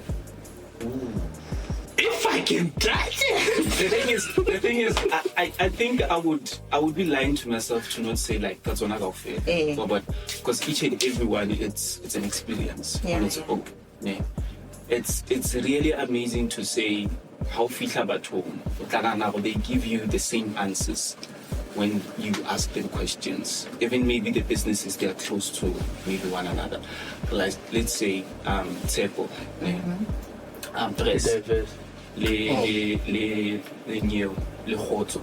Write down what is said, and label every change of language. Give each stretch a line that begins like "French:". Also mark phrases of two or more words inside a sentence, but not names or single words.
English: If I can try it. The thing is, I think I would be lying to myself to not say like that's one I got fair. But because each and every one, it's an experience on its own. Yeah. It's really amazing to say how
Southern Sotho: fihla batho
English: they give you the same answers when you ask them questions. Even maybe the businesses, they are close to maybe one another. Like let's say Tshepo, Press, le Khotso.